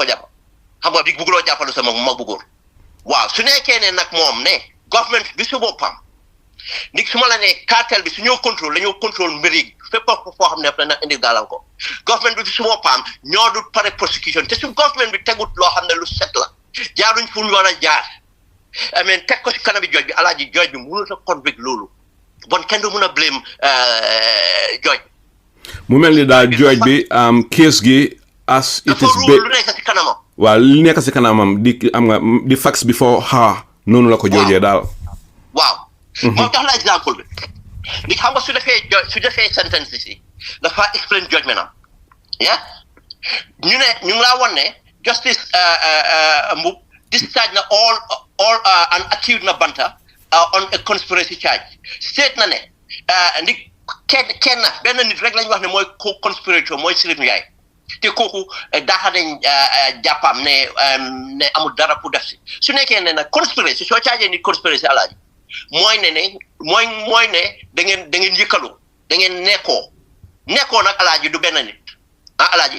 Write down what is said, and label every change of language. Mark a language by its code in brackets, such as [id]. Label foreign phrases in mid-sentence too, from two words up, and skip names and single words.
[wo] jàpp xam nga di bugguloo jàppalu sa mag bu góor waaw su nekkee ne nag moom ne government bi su boppam ndig su ma la ne cartel bi su ñoo contrôle la ñoo contrôle mbir yi fépp foo xam ne dana indi gàllankoor government bi su boppam ñoo du pare prosecution te su government bi tegut loo xam ne lu set la jaaruñ fu ñu war a jaar amen teg ko si kanam bi jooj bi alaaji jooj bi mënut a convict loolu bon kenn du mun a blame jooj mu mel ni daal jooj bi case gi [en] as it is [wo] lu nekk si kanamam waaw li nekk si kanamam di am nga di [en] facts before her [wo] noonu la ko joojee daal waaw moo tax la exemple bi li xam nga su defee sentence si dafa [en] explain judgment [wo] am yeah ñu ngi laa wan ne justice Mbub discharge na [en] all and accused [wo] na Banta [en] on a conspiracy charge state [wo] na ne ndi kenn benn nit rek lañu wax ne mooy conspirator mooy Sirif Ndiaye te kooku daaxa nañ jàppam ne amul dara pour def si su nekkee ne nag conspiracy soo caajee nit conspiracy alaaji mooy ne da ngeen yëkkaloo da ngeen nekkoo nag alaaji du benn nit alaaji